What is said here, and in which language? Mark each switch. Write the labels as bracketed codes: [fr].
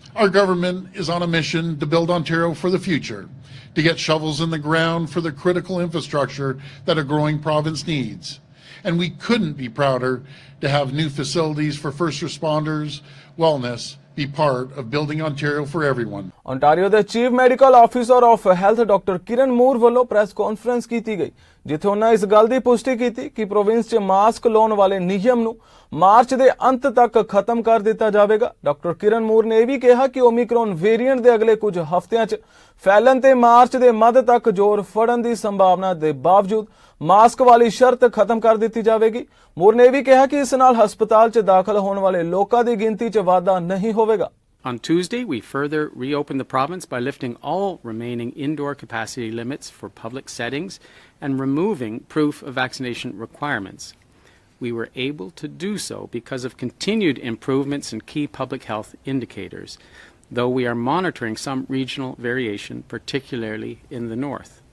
[en] Our government is on a mission to build Ontario for the future, to get shovels in the ground for the critical infrastructure that a growing province needs. And we couldn't be prouder to have new facilities for first responders, wellness, be part of building Ontario for everyone. [pa] Ontario ਦੇ chief medical officer of health doctor ਕਿਰਨ ਮੂਰ ਵੱਲੋਂ press conference ਕੀਤੀ ਗਈ ਜਿੱਥੇ ਉਹਨਾਂ ਇਸ ਗੱਲ ਦੀ ਪੁਸ਼ਟੀ ਕੀਤੀ ਕਿ ਪ੍ਰੋਵਿੰਸ 'ਚ ਮਾਸਕ ਲਾਉਣ ਵਾਲੇ ਨਿਯਮ ਨੂੰ ਮਾਰਚ ਦੇ ਅੰਤ ਤੱਕ ਖਤਮ ਕਰ ਦਿੱਤਾ ਜਾਵੇਗਾ। ਡਾਕਟਰ ਕਿਰਨ ਮੂਰ ਨੇ ਇਹ ਵੀ ਕਿਹਾ ਕਿ ਓਮਿਕਰੋਨ ਵੇਰੀਐਂਟ ਦੇ ਅਗਲੇ ਕੁਝ ਹਫ਼ਤਿਆਂ 'ਚ ਫੈਲਣ ਤੇ ਮਾਰਚ ਦੇ ਮੱਧ ਤੱਕ ਜ਼ੋਰ ਫੜਨ ਦੀ ਸੰਭਾਵਨਾ ਦੇ ਬਾਵਜੂਦ ਮਾਸਕ ਵਾਲੀ ਸ਼ਰਤ ਖਤਮ ਕਰ ਦਿੱਤੀ ਜਾਵੇਗੀ। ਮੂਰ ਨੇ ਇਹ ਵੀ ਕਿਹਾ ਕਿ ਇਸ ਨਾਲ ਹਸਪਤਾਲ 'ਚ ਦਾਖਲ ਹੋਣ ਵਾਲੇ ਲੋਕਾਂ ਦੀ ਗਿਣਤੀ 'ਚ ਵਾਧਾ ਨਹੀਂ ਹੋਵੇਗਾ। [en] On Tuesday, we further reopened the province by lifting all remaining indoor capacity limits for public settings and removing proof of vaccination requirements. We were able to do so because of continued improvements in key public health indicators, though we are monitoring some regional variation, particularly in the north.